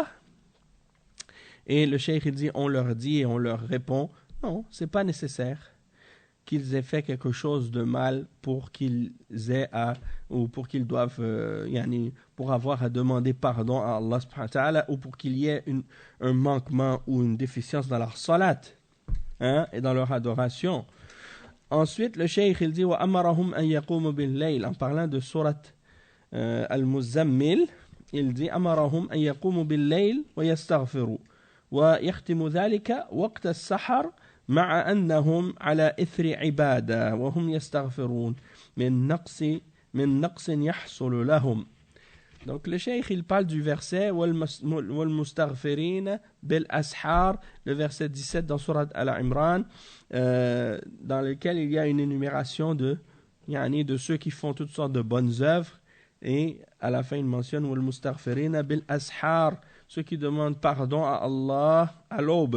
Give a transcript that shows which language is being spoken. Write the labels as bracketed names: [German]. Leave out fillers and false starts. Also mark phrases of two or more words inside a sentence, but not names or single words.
[French] Et le cheikh il dit, on leur dit et on leur répond, non, c'est pas nécessaire qu'ils aient fait quelque chose de mal pour qu'ils aient à, ou pour qu'ils doivent, pour avoir à demander pardon à Allah [Arabic] سبحانه وتعالى, [French] ou pour qu'il y ait un manquement ou une déficience dans leur salat, hein, et dans leur adoration. Ensuite, le cheikh il dit [Arabic] وأمرهم أن يقوموا بالليل, [French] en parlant de surat al-Muzammil, il dit [Arabic] أمرهم أن يقوموا بالليل ويستغفروا ويختموا ذلك وقت السحر مع أنهم على إثر عبادة وهم يستغفرون من نقص يحصل لهم. [French] Donc le cheikh il parle du verset [Arabic] والمستغفرين بالأسحار, [French] le verset 17 dans Surat Al-Imran, dans lequel il y a une énumération de ceux qui font toutes sortes de bonnes œuvres, et à la fin il mentionne [Arabic] والمستغفرين بالأسحار, [French] ceux qui demandent pardon à Allah à l'aube.